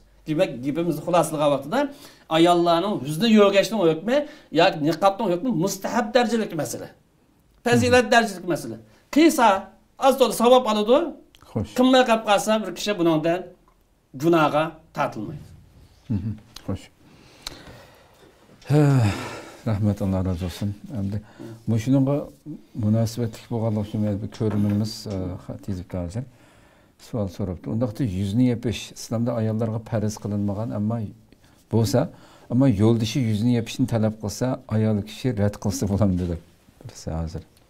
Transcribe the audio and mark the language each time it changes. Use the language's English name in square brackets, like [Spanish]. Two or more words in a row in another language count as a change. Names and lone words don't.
[Uzbek] Demak, gapimizni xulosalag'an vaqtida ayollarning yuzni yo'g'ashning hukmi yoki niqobning hukmi mustahab darajalik masala. Fazilat darajalik masala. Qiysa asli savob oladi. Xo'sh. Qilmay qolib qolsa bir kishi bundan gunohga tortilmaydi. Xo'sh. Rahmat Allah razı olsun. Endi shunga munosabatli bo'lganlik uchun bir ko'rimimiz tezliklardan savol so'rabdi. Undaqda yuzni yepish islomda ayollarga farz qilinmagan, bo'lsa, ammo yo'ldoshi yuzni yepishni talab qilsa, ayol kishi rad qilsa bo'lamdi deb bilsa hozir.